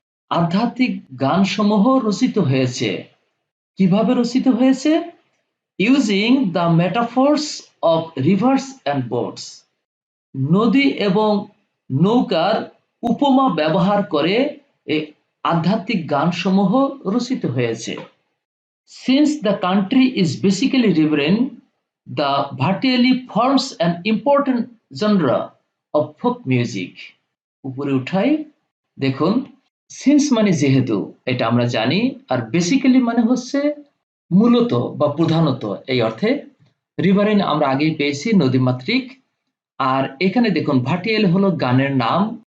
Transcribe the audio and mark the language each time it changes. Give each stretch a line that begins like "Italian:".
Bangla: আধ্যাত্মিক গানসমূহ রচিত হয়েছে। কিভাবে রচিত হয়েছে?
English: Using the metaphors of rivers and boats.
Bangla: নদী এবং নৌকার উপমা ব্যবহার করে এই আধ্যাত্মিক গানসমূহ রচিত হয়েছে।
English: Since the country is basically riverine, the Bhartiali forms an important genre of folk music.
Bangla: উপরে উঠাই দেখুন, সিন্স মানে যেহেতু, এটা আমরা জানি। আর বেসিক্যালি মানে হচ্ছে মূলত বা প্রধানত এই অর্থে। রিভারিন আমরা আগেই পেয়েছি, নদীমাতৃক। আর এখানে দেখুন ভাটিয়াল হলো গানের নাম।